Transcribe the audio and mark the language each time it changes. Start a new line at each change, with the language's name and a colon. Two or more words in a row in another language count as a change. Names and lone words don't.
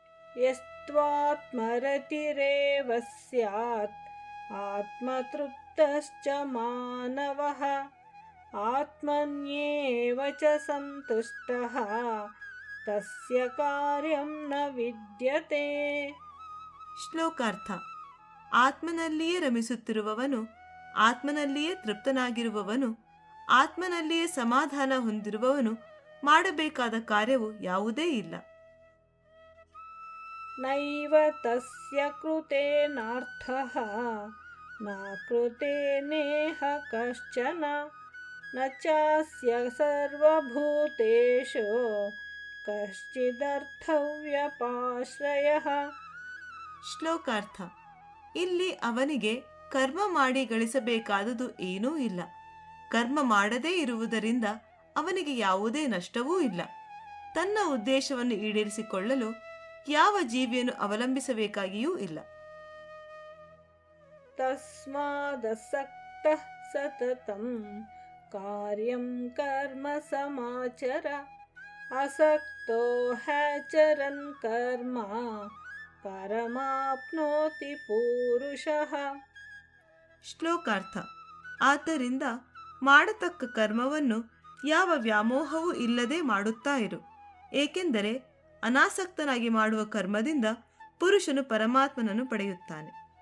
Sanskrit: ಯಸ್ತ್ವಾತ್ಮರತಿರೇವ ಸ್ಯಾತ್ ಆತ್ಮತೃಪ್ತಶ್ಚ ಮಾನವಃ ಆತ್ಮನ್ಯೇವ ಚ ಸಂತುಷ್ಟಃ ತಸ್ಯ ಕಾರ್ಯಂ ನ ವಿದ್ಯತೆ.
Kannada: ಶ್ಲೋಕಾರ್ಥ. ಆತ್ಮನಲ್ಲಿಯೇ ರಮಿಸುತ್ತಿರುವವನು, ಆತ್ಮನಲ್ಲಿಯೇ ತೃಪ್ತನಾಗಿರುವವನು, ಆತ್ಮನಲ್ಲಿಯೇ ಸಮಾಧಾನ ಹೊಂದಿರುವವನು ಮಾಡಬೇಕಾದ ಕಾರ್ಯವು ಯಾವುದೇ ಇಲ್ಲ.
Sanskrit: ನೈವ ತಸ್ಯ ಕೃತೇನಾರ್ಥಃ ನ ಕೃತೇನೇಹ ಕಶ್ಚನ ನ ಚಾಸ್ಯ ಸರ್ವಭೂತೇಷು ಕಶ್ಚಿದರ್ಥವ್ಯಪಾಶ್ರಯಃ.
Kannada: ಶ್ಲೋಕಾರ್ಥ. ಇಲ್ಲಿ ಅವನಿಗೆ ಕರ್ಮ ಮಾಡಿ ಗಳಿಸಬೇಕಾದುದು ಏನೂ ಇಲ್ಲ. ಕರ್ಮ ಮಾಡದೇ ಇರುವುದರಿಂದ ಅವನಿಗೆ ಯಾವುದೇ ನಷ್ಟವೂ ಇಲ್ಲ. ತನ್ನ ಉದ್ದೇಶವನ್ನು ಈಡೇರಿಸಿಕೊಳ್ಳಲು ಯಾವ ಜೀವಿಯನ್ನು ಅವಲಂಬಿಸಬೇಕಾಗಿಯೂ ಇಲ್ಲ.
Sanskrit: ತಸ್ಮಾದಸಕ್ತಃ ಸತತಂ ಕಾರ್ಯಂ ಕರ್ಮ ಸಮಾಚರ ಅಸಕ್ತೋ ಹ್ಯಾಚರನ್ ಕರ್ಮ ಪರಮಾಪ್ನೋತಿ ಪೂರುಷಃ.
Kannada: ಶ್ಲೋಕಾರ್ಥ. ಆದ್ದರಿಂದ ಮಾಡತಕ್ಕ ಕರ್ಮವನ್ನು ಯಾವ ವ್ಯಾಮೋಹವೂ ಇಲ್ಲದೆ ಮಾಡುತ್ತಾ ಇರು, ಏಕೆಂದರೆ ಅನಾಸಕ್ತನಾಗಿ ಮಾಡುವ ಕರ್ಮದಿಂದ ಪುರುಷನು ಪರಮಾತ್ಮನನ್ನು ಪಡೆಯುತ್ತಾನೆ.